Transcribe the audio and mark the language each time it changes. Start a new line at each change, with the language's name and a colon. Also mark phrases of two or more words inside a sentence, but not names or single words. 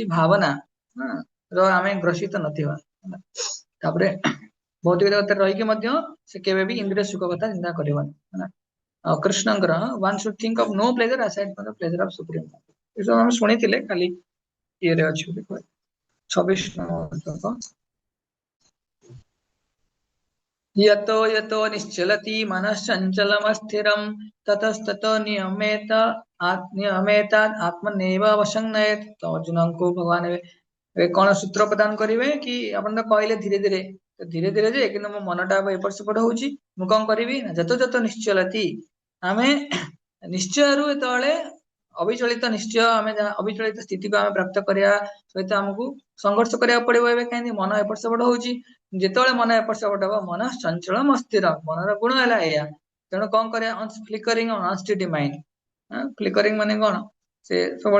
Odia: ଭାବନା ର ଆମେ ଗ୍ରସିତ ନଥିବା ତାପରେ ଭୌତିକ ଜଗତରେ ରହିକି ମଧ୍ୟ ସେ କେବେ ବି ଇନ୍ଦ୍ରିୟ ସୁଖ କଥା ଚିନ୍ତା କରିବନି ହେଲା କୃଷ୍ଣଙ୍କର
English: one should think of no pleasure aside from the pleasure of supreme
Odia: ଏସବୁ ଆମେ ଶୁଣିଥିଲେ ଖାଲି ଇଏରେ ଅଛି ବୋଲି କହେ 26 ଶ୍ଲୋକ
Sanskrit: यतो यतो निश्चलति मनश्चञ्चलमस्थिरं ततस्ततो नियमेतात् आत्मनेव अवसंनयेत
Odia: तो अर्जुनଙ୍କୁ ଭଗବାନ ଏବେ କଣ ସୂତ୍ର ପ୍ରଦାନ କରିବେ କି ଆପଣ ତ କହିଲେ ଧୀରେ ଧୀରେ ଧୀରେ ଧୀରେ ଯେ କିନ୍ତୁ ମୋ ମନଟା ଏପଟ ସେପଟ ହଉଛି ମୁଁ କଣ କରିବି ନା
Sanskrit: ଯତ ଯତ ନିଶ୍ଚଲତି
Odia: ଆମେ ନିଶ୍ଚୟରୁ ଯେତେବେଳେ ଅବିଚଳିତ ନିଶ୍ଚୟ ଆମେ ଅବିଚଳିତ ସ୍ଥିତିକୁ ଆମେ ପ୍ରାପ୍ତ କରିବା ସହିତ ଆମକୁ ସଂଘର୍ଷ କରିବାକୁ ପଡିବ ଏବେ କାହିଁକି ମନ ଏପଟ ସେପଟ ହଉଛି ଯେତେବେଳେ ମନ ଏପଟ ସେପଟ ହବ ମନ ଚଞ୍ଚଳ ଅସ୍ଥିର ମନର ଗୁଣ ହେଲା ଏଇଆ ତେଣୁ କଣ କରିବା
English: flickering unsteady mind
Odia: ଫ୍ଲିକରିଂ ମାନେ କଣ ସେ ସବୁବେଳେ